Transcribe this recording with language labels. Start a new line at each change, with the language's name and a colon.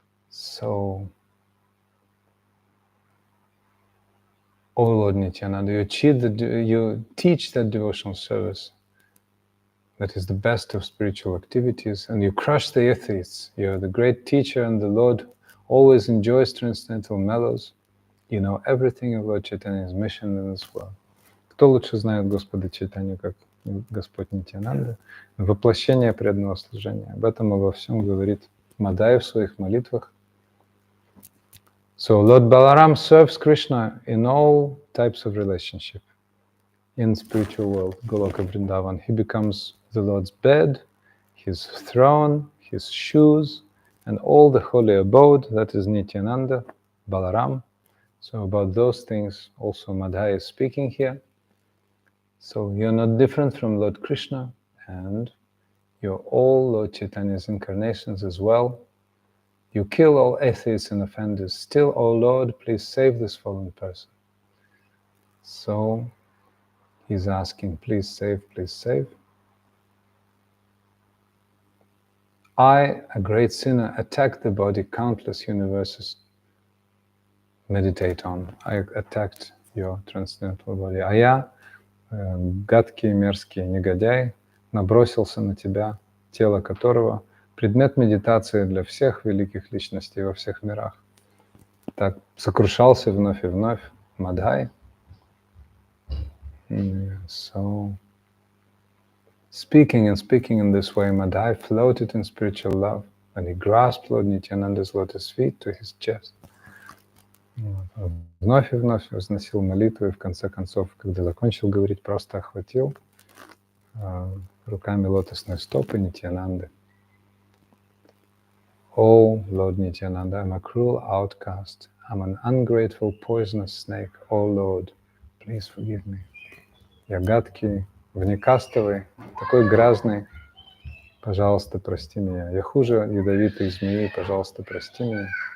English: So, oh Lord Nityananda, you teach that devotional service that is the best of spiritual activities, and you crush the atheists. You're the great teacher, and the Lord always enjoys transcendental mellows. You know everything of Lord Chaitanya's mission in this world.
Russian: Кто лучше знает Господа Чайтанью, как Господь Нитьянанда? Воплощение преданного служения. Об этом обо всем говорит Мадхай в своих молитвах.
English: So Lord Balaram serves Krishna in all types of relationship in spiritual world, Goloka Vrindavan. He becomes the Lord's bed, his throne, his shoes, and all the holy abode, that is Nityananda, Balaram. So about those things also Madhai is speaking here. So you're not different from Lord Krishna, and you're all Lord Chaitanya's incarnations as well. You kill all atheists and offenders. Still, O Lord, please save this fallen person. So he's asking, please save, please save. I, a great sinner, attacked the body countless universes meditate on. I attacked your transcendental body.
Russian: А я, гадкий, мерзкий негодяй, набросился на тебя, тело которого предмет медитации для всех великих личностей во всех мирах. Так сокрушался вновь и вновь Мадхай.
English: So, speaking in this way, Madhai floated in spiritual love, and he grasped Lord Nityananda's lotus feet to his chest.
Russian: Вновь и вновь возносил молитву, и в конце концов, когда закончил говорить, просто охватил руками лотосные стопы Нитьянанды.
English: Oh, Lord Nityananda, I'm a cruel outcast. I'm an ungrateful, poisonous snake. Oh, Lord, please forgive me.
Russian: Я гадкий, внекастовый, такой грязный. Пожалуйста, прости меня. Я хуже ядовитой змеи. Пожалуйста, прости меня.